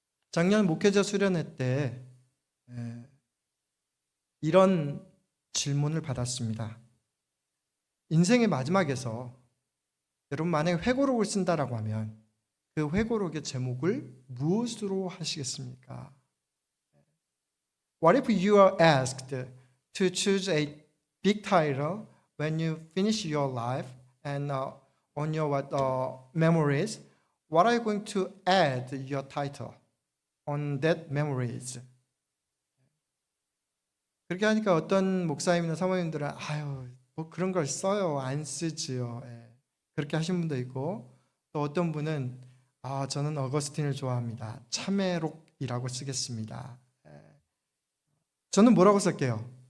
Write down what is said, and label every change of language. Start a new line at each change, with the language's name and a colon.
Korean: 작년 목회자 수련회 때 이런 질문을 받았습니다. 인생의 마지막에서 여러분 만약에 회고록을 쓴다라고 하면 그 회고록의 제목을 무엇으로 하시겠습니까?
English: What if you are asked to choose a big title when you finish your life and on your memories? What are you going to add your title on that memories?
Korean: 그렇게 하니까 어떤 목사님이나 사모님들은 아유 뭐 그런 걸 써요 안 쓰지요. 그렇게 하신 분도 있고 또 어떤 분은 저는 어거스틴을 좋아합니다. 참회록이라고 쓰겠습니다. 저는 뭐라고 쓸게요?